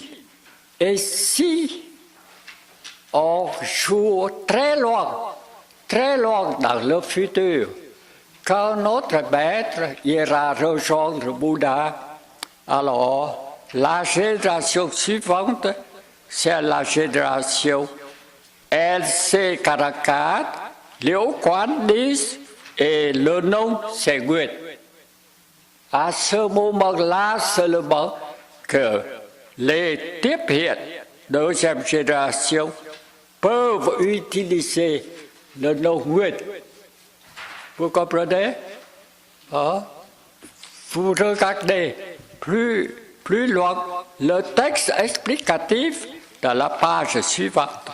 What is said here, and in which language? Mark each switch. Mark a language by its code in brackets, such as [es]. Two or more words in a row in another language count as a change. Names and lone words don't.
[fr] Et si on joue très loin dans le futur, quand notre maître ira rejoindre Bouddha, alors la génération suivante, c'est la génération LC44, Liễu Quán Dis, et le nom c'est Nguyệt. À ce moment-là seulement que les tiếp hiện deuxième génération peuvent utiliser le nom Nguyệt. Vous comprenez? Hein? Vous regardez plus loin le texte explicatif de la page suivante.